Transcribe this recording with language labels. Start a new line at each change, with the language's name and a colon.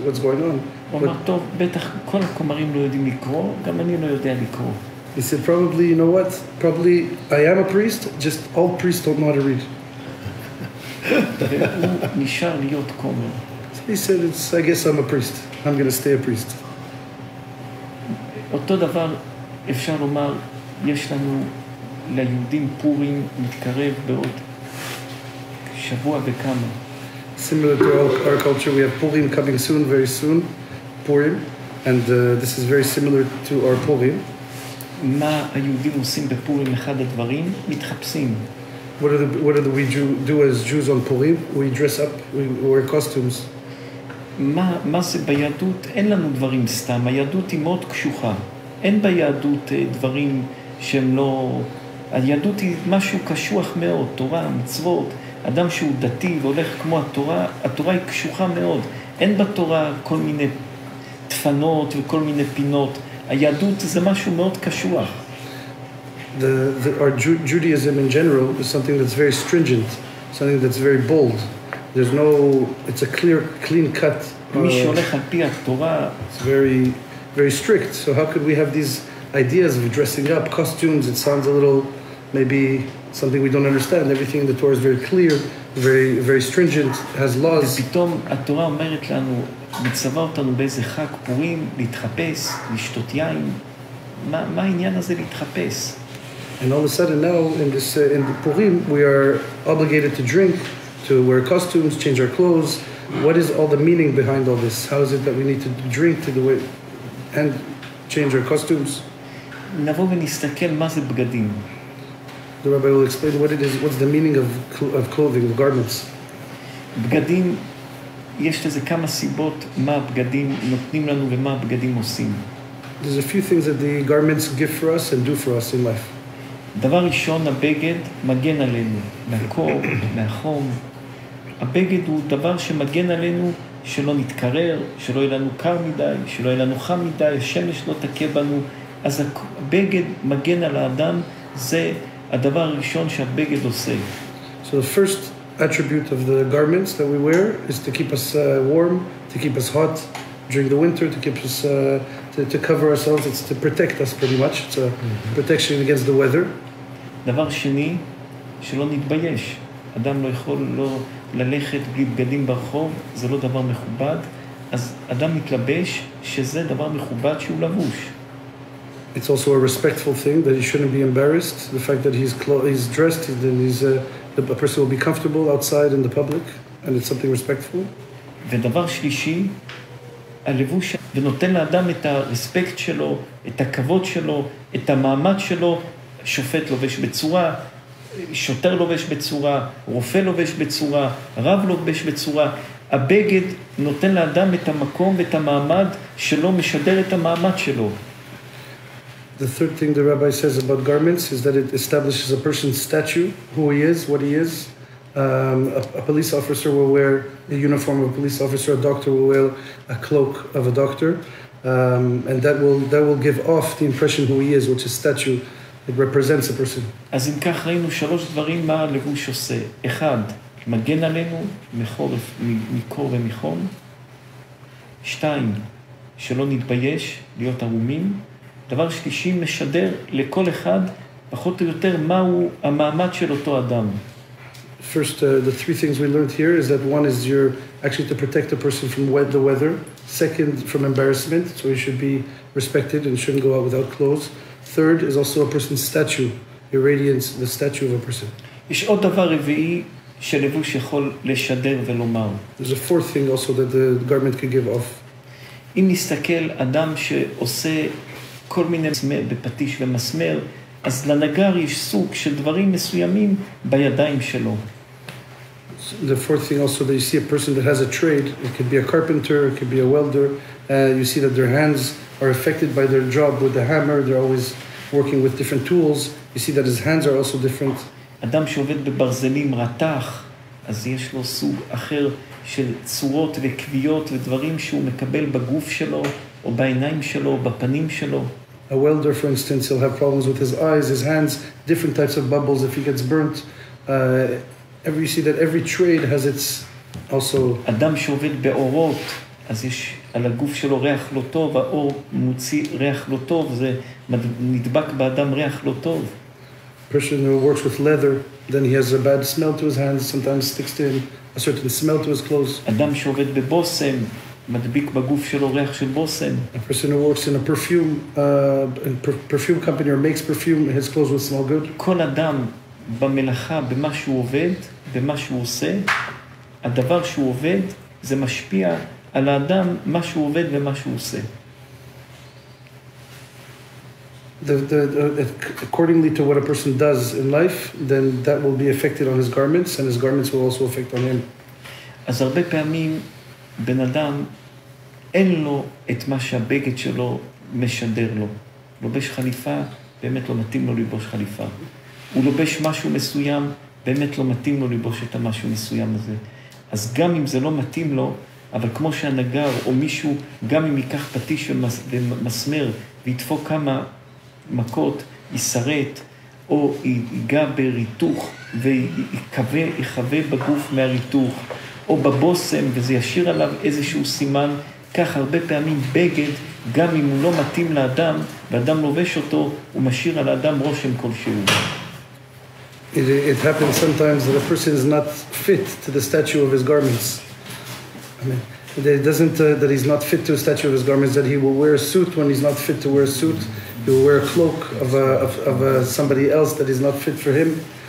English: What's going on?
Hebrew: הוא אמר, טוב, בטח כל הכומרים לא יודעים לקרוא, גם אני לא יודע לקרוא.
English: He said, probably, you know what? Probably I am a priest, just all priests don't know how to read.
Hebrew: והוא נשאר להיות כומר.
English: He said, I guess I'm a priest. I'm going to stay a priest.
Hebrew: אותו דבר אפשר לומר, יש לנו ליהודים פורים מתקרב בעוד שבוע וכמה.
English: Similar to our culture, we have Purim coming soon, very soon, Purim, and this is very similar to our Purim.
Hebrew: מה היהודים עושים בפורים? אחד הדברים, מתחפשים.
English: What do we do as Jews on Purim? We dress up, we wear costumes.
Hebrew: מה זה ביהדות? אין לנו דברים סתם. היהדות היא מאוד קשוחה. אין ביהדות דברים שהם לא... היהדות היא משהו קשוח מאוד, תורה, מצוות. אדם שהוא דתי והולך כמו התורה, התורה היא קשוחה מאוד. אין בתורה כל מיני דפנות וכל מיני פינות. היהדות זה משהו מאוד קשוח.
English: Our Judaism in general is something that's very stringent, something that's very bold. There's no, it's a clean cut.
Hebrew: מי שהולך על פי התורה,
English: it's very, very strict. So how could we have these ideas of dressing up, costumes? It sounds a little, maybe something we don't understand. Everything in the Torah is very clear, very, very stringent, has laws.
Hebrew: ופתאום התורה אומרת לנו, מצווה אותנו באיזה חג פורים, להתחפש, לשתות יין. מה העניין הזה להתחפש?
English: And all of a sudden now, in the Purim, we are obligated to drink, to wear costumes, change our clothes. What is all the meaning behind all this? How is it that we need to drink to do it and change our costumes?
Hebrew: נבוא ונסתכל מה זה בגדים.
English: The rabbi will explain what it is, what's the meaning of clothing, of garments.
Hebrew: בגדים, יש לזה כמה סיבות מה הבגדים נותנים לנו ומה הבגדים עושים.
English: There's a few things that the garments give for us and do for us in life.
Hebrew: דבר ראשון, הבגד מגן עלינו, מהקור, מהחום. הבגד הוא דבר שמגן עלינו שלא נתקרר, שלא יהיה לנו קר מדי, שלא יהיה לנו חם מדי, השמש לא תכה בנו. אז הבגד מגן על האדם, זה הדבר הראשון שהבגד עושה.
English: So the first attribute of the garments that we wear is to keep us warm, to keep us hot during the winter, to keep us to cover ourselves. It's to protect us pretty much. It's a protection against the weather.
Hebrew: דבר שני, שלא נתבייש. אדם לא יכול לא ללכת בלי בגדים ברחוב, זה לא דבר מכובד. אז אדם מתלבש שזה דבר מכובד שהוא לבוש.
English: It's also a respectful thing that he shouldn't be embarrassed. The fact that he's dressed, then a person will be comfortable outside in the public, and it's something respectful.
Hebrew: ודבר שלישי, הלבוש, ונותן לאדם את הרספקט שלו, את הכבוד שלו, את המעמד שלו. שופט לובש בצורה, שוטר לובש בצורה, רופא לובש בצורה, רב לובש בצורה. הבגד נותן לאדם את המקום ואת המעמד שלו, משדר את המעמד שלו.
English: The third thing the rabbi says about garments is that it establishes a person's stature, who he is, what he is. A police officer will wear a uniform of a police officer, a doctor will wear a cloak of a doctor, and that will give off the impression who he is, which is statue. It represents a person.
Hebrew: אז אם כך ראינו שלוש דברים מה הלבוש עושה. אחד, מגן עלינו מקור ומחום. שתיים, שלא נתבייש, להיות ערומים. דבר שלישי, משדר לכל אחד, פחות או יותר, מהו המעמד של אותו אדם.
English: First, the three things we learned here is that one is you're actually to protect a person from the weather. Second, from embarrassment, so he should be respected and shouldn't go out without clothes. Third is also a person's statue, your radiance, the statue of a person.
Hebrew: יש עוד דבר רביעי שלבוש יכול לשדר ולומר.
English: There's a fourth thing also that the garment could give off.
Hebrew: אם נסתכל אדם שעושה כל מיני בפטיש ומסמר, אז לנגר יש סוג של דברים מסוימים בידיים שלו.
English: The fourth thing also that you see a person that has a trade, it could be a carpenter, it could be a welder, you see that their hands are affected by their job with the hammer, they're always working with different tools, you see that his hands are also different.
Hebrew: אדם שעובד בברזלים רתח, אז יש לו סוג אחר של צורות וקביעות ודברים שהוא מקבל בגוף שלו, או בעיניים שלו, או בפנים שלו.
English: A welder, for instance, he'll have problems with his eyes, his hands, different types of bubbles if he gets burnt. you see that every trade has its also...
Hebrew: אדם שעובד באורות, אז יש על הגוף שלו ריח לא טוב, האור מוציא ריח לא טוב, זה נדבק באדם ריח לא טוב.
English: Person who works with leather, then he has a bad smell to his hands, sometimes sticks to him a certain smell to his clothes.
Hebrew: אדם שעובד בבוסם, מדביק בגוף שלו ריח של בוסם.
English: A person who works in a perfume company or makes perfume, his clothes will smell good.
Hebrew: כל אדם במלאכה, במה שהוא עובד, במה שהוא עושה, הדבר שהוא עובד, זה משפיע על האדם, מה שהוא עובד ומה שהוא עושה.
English: Accordingly to what a person does in life, then that will be affected on his garments, and his garments will also affect on him.
Hebrew: אז הרבה פעמים בן אדם אין לו את מה שהבגד שלו משדר לו. לובש חליפה, באמת לא מתאים לו ללבוש חליפה. הוא לובש משהו מסוים, באמת לא מתאים לו ללבוש את המשהו מסוים הזה. אז גם אם זה לא מתאים לו, אבל כמו שהנגר או מישהו, גם אם ייקח פטיש ומסמר וידפוק כמה מכות, יסרט, או ייגע בריתוך ויחווה בגוף מהריתוך, או בבוסם, וזה ישיר עליו איזשהו סימן, כך הרבה פעמים בגד, גם אם הוא לא מתאים לאדם, ואדם לובש אותו, הוא משאיר על האדם רושם כלשהו.
English: It happens sometimes that a person is not fit to the stature of his garments. I mean, it doesn't that he's not fit to the stature of his garments, that he will wear a suit when he's not fit to wear a suit. He will wear a cloak of somebody else that is not fit for him.